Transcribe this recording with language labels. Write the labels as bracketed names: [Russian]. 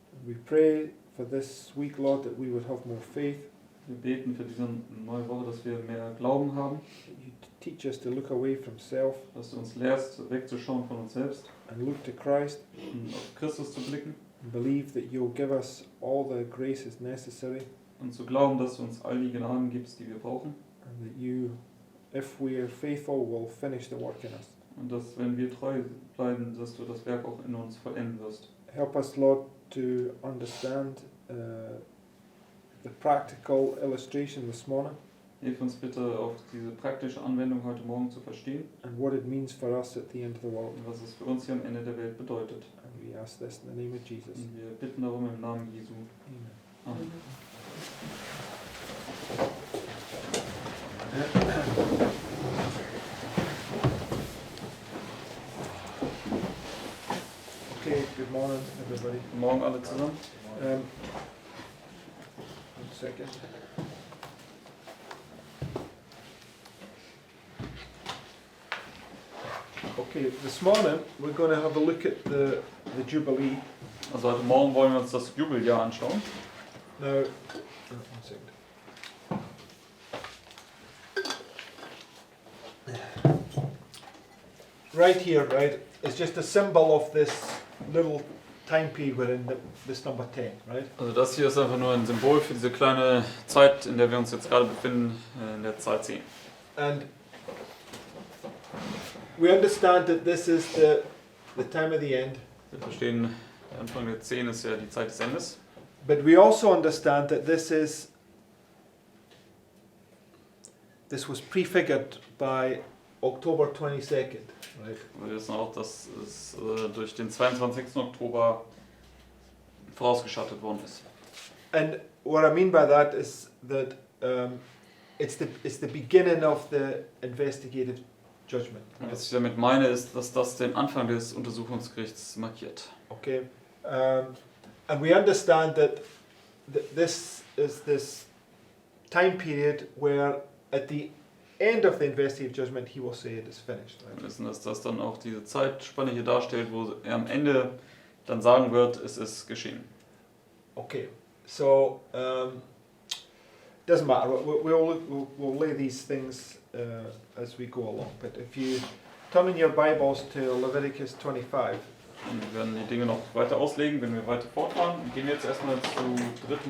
[English] We pray for this week, Lord, that we would have more faith. [German] Wir beten für diese neue Woche, dass wir mehr Glauben haben, [English] That you teach us to look away from self [German] dass du uns lehrst, wegzuschauen von uns selbst [English] and look to Christ [German] und auf Christus zu blicken [English] and believe that you'll give us all the graces necessary [German] und zu glauben, dass du uns all die Gnaden gibst, die wir brauchen [English] and that you, if we are faithful, will finish the work in us. [German] und dass, wenn wir treu bleiben, dass du das Werk auch in uns vollenden wirst. [English] Help us, Lord, to understand the practical illustration this morning [German] Hilf uns bitte, auch diese praktische Anwendung heute Morgen zu verstehen [English] and what it means for us at the end of the world. [German] und was es für uns hier am Ende der Welt bedeutet. [English] And we ask this in the name of Jesus. [German] Und wir bitten darum im Namen Jesu. [English] Amen. [German] Amen. [English] Okay, good morning, everybody. [German] Guten Morgen alle zusammen. [English] 1 second. Okay, this morning we're going to have a look at the Jubilee. [German] Also heute Morgen wollen wir uns das Jubeljahr anschauen. [English] Now, 1 second. Right here, right, is just a symbol of this little time period we're in, this number 10, right? [German] Also das hier ist einfach nur ein Symbol für diese kleine Zeit, in der wir uns jetzt gerade befinden, in der Zeit 10. [English] And we understand that this is the time of the end, [German] Wir verstehen, der Anfang der 10 ist ja die Zeit des Endes. [English] but we also understand that this was prefigured by October 22nd, right? [German] Wir wissen auch, dass es durch den 22. Oktober vorausgeschattet worden ist. [English] And what I mean by that is that it's the beginning of the investigative judgment. [German] Und was ich damit meine, ist, dass das den Anfang des Untersuchungsgerichts markiert. [English] Okay, and we understand that this is this time period where at the end of the investigative judgment he will say it is finished. Right? [German] Wir wissen, dass das dann auch diese Zeitspanne hier darstellt, wo er am Ende dann sagen wird, es ist geschehen. [English] Okay, so doesn't matter. We'll lay these things as we go along. But if you turn in your Bibles to Leviticus 25. [German] Und wir werden die Dinge noch weiter auslegen, wenn wir weiter fortfahren. Und gehen jetzt erstmal zu 3.